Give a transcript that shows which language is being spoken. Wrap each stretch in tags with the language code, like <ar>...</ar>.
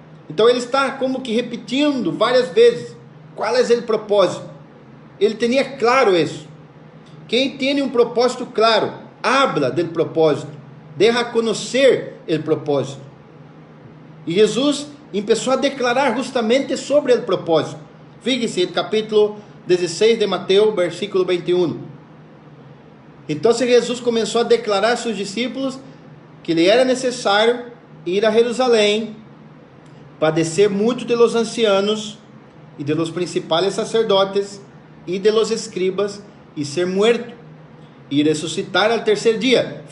<pt>Então ele está como que repetindo várias vezes qual é o propósito. Ele tinha claro isso. Quem tem um propósito claro, habla do propósito, deja conhecer o propósito. E Jesus começou a declarar justamente sobre o propósito.</pt> <es>Fíjese, el capítulo 16 de Mateus, versículo 21.</es> <pt>Então Jesus começou a declarar a seus discípulos que lhe era necessário ir a Jerusalém, padecer muito</pt> <es>de los ancianos</es> <pt>e</pt> <es>de los principales sacerdotes</es> <pt>e</pt> <es>de los escribas,</es> <pt>e ser muerto, e ressuscitar al terceiro dia.</pt>